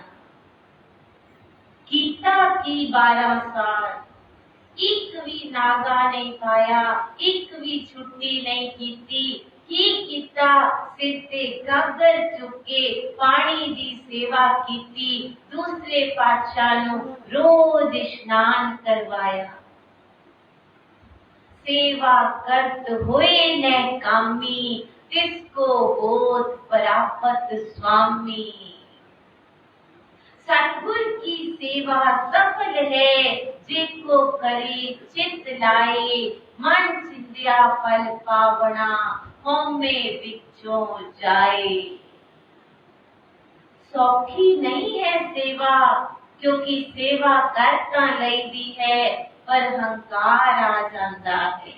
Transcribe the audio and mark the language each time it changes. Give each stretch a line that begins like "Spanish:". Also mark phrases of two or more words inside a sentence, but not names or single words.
Punjabi: ਕੀਤਾ ਕੀ 12 ਸਾਲ, ਇੱਕ ਵੀ ਨਾਗਾ ਨਹੀਂ ਪਾਇਆ, ਇੱਕ ਵੀ ਛੁੱਟੀ ਨਹੀਂ ਕੀਤੀ। ਕੀ ਕੀਤਾ, ਸਿਰ ਤੇ ਗਾਗਰ ਚੁੱਕੇ ਪਾਣੀ ਦੀ ਸੇਵਾ ਕੀਤੀ, ਦੂਸਰੇ ਪਾਤਸ਼ਾਹ ਨੂੰ ਰੋਜ਼ ਇਸ਼ਨਾਨ ਕਰਵਾਇਆ। ਸੇਵਾ ਕਰਤ ਹੋਇ ਨ ਕਾਮੀ, ਤਿਸ ਕਉ ਹੋਤ ਪਰਾਪਤ ਸੁਆਮੀ। ਸਤਿਗੁਰ ਕੀ ਸੇਵਾ ਸਫਲ ਹੈ, ਜਿਸ ਕੋ ਕਰੇ ਚਿਤ ਲਾਇ, ਮਨ ਚਿੰਦਿਆ ਫਲ ਪਾਵਣਾ, ਹਉਮੈ ਵਿਚੋਂ ਜਾਇ। ਸੌਖੀ ਨਹੀਂ ਹੈ ਸੇਵਾ, ਕਿਉਂਕਿ ਸੇਵਾ ਕਰਤਾ ਲਈਦੀ ਹੈ, ਪਰ ਹੰਕਾਰ ਆ ਜਾਤਾ ਹੈ।